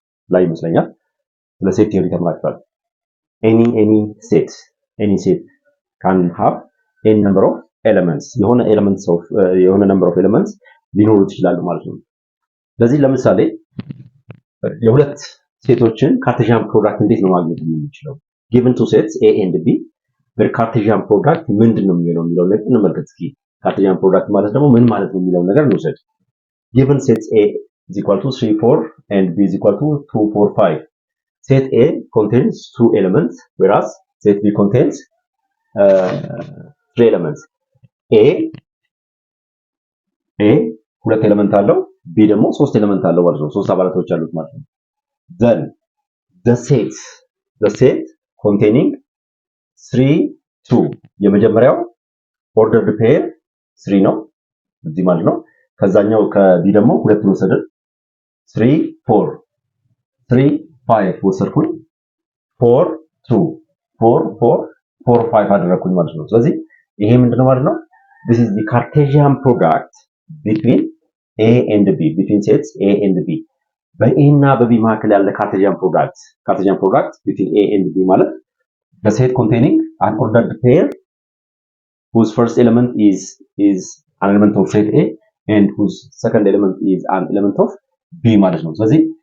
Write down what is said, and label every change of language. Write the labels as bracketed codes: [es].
[am] ላይ ይመስለኛል ስለ ሴት ቲዮሪ ተምራችኋል። [en] any set can have any number of elements [am] የሆነ [en] number of elements [am] ሊኖሩት ይችላሉ ማለት ነው። ስለዚህ ለምሳሌ የሁለት ሴቶችን ካርቴዥያን ፕሮዳክት እንዴት ነው ማግኘት የምንችለው? [en] given two sets A and B their Cartesian product [am] ምንድነው የሚለው ነገር እንመልከት እስኪ። ካርቴዥያን ፕሮዳክት ማለት ደግሞ ምን ማለት ነው የሚለው ነገር እንውሰድ። [en] given sets A is equal to 3 4 and B is equal to 2 4 5. Set A contains two elements whereas set B contains three elements. [am] A ሁለት ኤሌመንት አለው፣ B ደግሞ ሶስት ኤሌመንት አለው ማለት ነው። ሶስት አባላቶች አሉት ማለት ነው። [en] then the set containing 3 2 [am] የመጀመሪያው [en] ordered pair [am] 3 ነው እዚህ ማለት ነው። ከዛኛው ከB ደግሞ ሁለት ወሰድን 3 4 3 5 ወሰድኩኝ 4 2 4 4 4 5 አደረኩኝ ማለት ነው። ስለዚህ ይሄ ምንድነው ማለት ነው? [en] this is the Cartesian product between A and B between sets A and B [am] በA እና በB መካከል ያለ [en] Cartesian product between A and B ማለት the set containing an ordered pair whose first element is an element of set A and whose second element is an element of B [am] ማለት ነው። ስለዚህ